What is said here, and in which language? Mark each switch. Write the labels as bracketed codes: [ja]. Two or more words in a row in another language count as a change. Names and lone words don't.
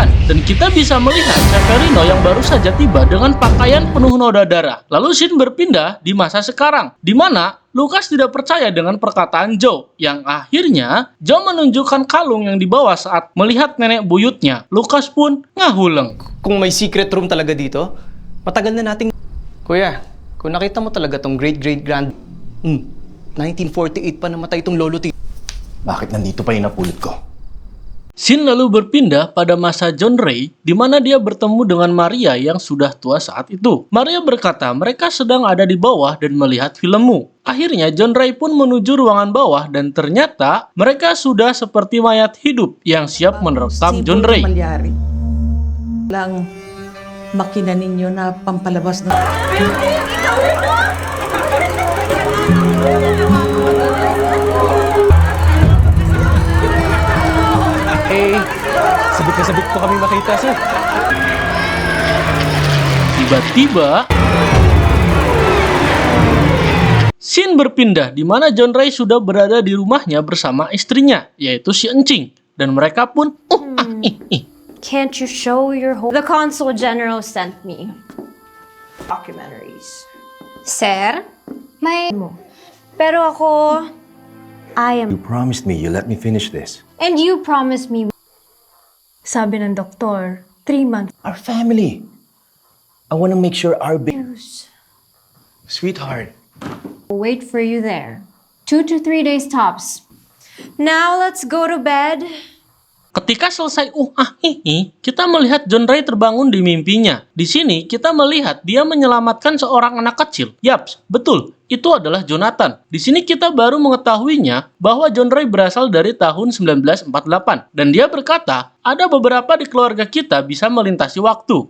[id] Dan kita bisa melihat Severino yang baru saja tiba dengan pakaian penuh noda darah. Lalu scene berpindah di masa sekarang, di mana Lucas tidak percaya dengan perkataan Joe, yang akhirnya Joe menunjukkan kalung yang dibawa saat melihat nenek buyutnya. Lucas pun ngahuleng. [tl] Kung may secret room talaga dito, matagal na nating... Kuya, kung nakita mo talaga tong great-great-grand... 1948 pa namatay itong lolo ti... Bakit nandito pa yung napulot ko? [id] Scene lalu berpindah pada masa John Ray, di mana dia bertemu dengan Maria yang sudah tua saat itu. Maria berkata mereka sedang ada di bawah dan melihat filmmu. Akhirnya John Ray pun menuju ruangan bawah dan ternyata mereka sudah seperti mayat hidup yang siap merekam John Ray. [tl] Lang makina ninyo na pampalabas na... Sabik na sabik po kami makita, sir. [id] Tiba-tiba Scene berpindah di mana John Ray sudah berada di rumahnya bersama istrinya, yaitu si Encing. Dan mereka pun [en] Can't you show your whole... The Consul General sent me documentaries. [tl] Sir, may... Pero ako, [en] I am... You promised me you let me finish this. And you promised me... [tl] Sabi ng doktor, 3 months. [en] Our family. I want to make sure our baby... Sweetheart. Wait for you there. 2 to 3 days tops. Now let's go to bed. [id] ketika selesai kita melihat John Ray terbangun di mimpinya. Di sini kita melihat dia menyelamatkan seorang anak kecil. Yaps, betul. Itu adalah Jonathan. Di sini kita baru mengetahuinya bahwa John Ray berasal dari tahun 1948. Dan dia berkata, ada beberapa di keluarga kita bisa melintasi waktu.